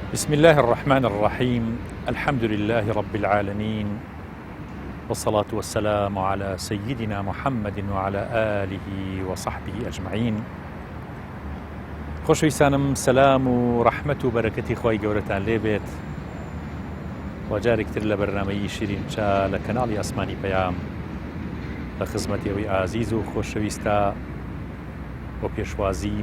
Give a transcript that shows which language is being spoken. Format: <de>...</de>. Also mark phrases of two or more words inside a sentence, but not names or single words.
<ar>بسم الله الرحمن الرحيم. الحمد لله رب العالمين، والصلاة والسلام على سيدنا محمد وعلى آله وصحبه أجمعين.</ar> <ckb>خۆشەویستانم، سەلام و ڕەحمەت و بەرەکەتی خۆی گەورەتان لێبێت. وەجارێکتر لە بەرنامەی شیرین چا لە کەناڵی ئاسمانی پەیام بە خزمەتیەوەی ئازیز و خۆشەویستە بۆ پێشوازی</ckb>